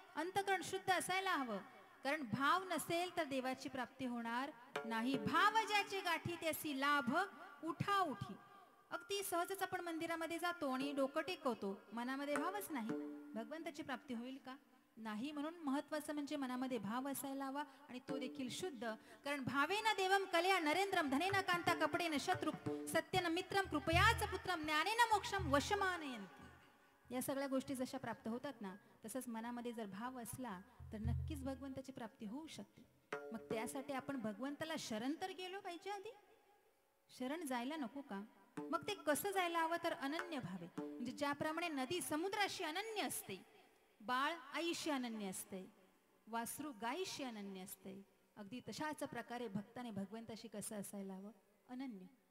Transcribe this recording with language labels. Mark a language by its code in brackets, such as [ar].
[mr] अंतःकरण शुद्ध असायला हवं, कारण भाव नसेल तर देवाची प्राप्ती होणार नाही. भाव ज्याचे गाठी त्यासी लाभ उठा उठी. अगदी सहजच आपण मंदिरामध्ये जातो आणि डोकं टेकवतो, मनामध्ये भावच नाही, भगवंताची प्राप्ती होईल का, नाही. म्हणून महत्वाचं म्हणजे मनामध्ये भाव असायला हवा आणि तो देखील शुद्ध. कारण [sa] भावेन देवम कलया नरेंद्रम धनेन कांता कपडेन शत्रु सत्यन मित्रम कृपयाच पुत्रम ज्ञानेन मोक्षम वशमानयन्ति. [mr] या सगळ्या गोष्टी जशा प्राप्त होतात ना, तसंच मनामध्ये जर भाव असला तर नक्कीच भगवंताची प्राप्ती होऊ शकते. मग त्यासाठी आपण भगवंताला शरण तर गेलो पाहिजे, आधी शरण जायला नको का. मग ते कसं जायला हवं, तर अनन्य भावे. म्हणजे ज्याप्रमाणे नदी समुद्राशी अनन्य असते, बाळ आईशी अनन्य असते, वासरू गायीशी अनन्य असते, अगदी तशाच प्रकारे भक्ताने भगवंताशी कसं असायला हवं, अनन्य.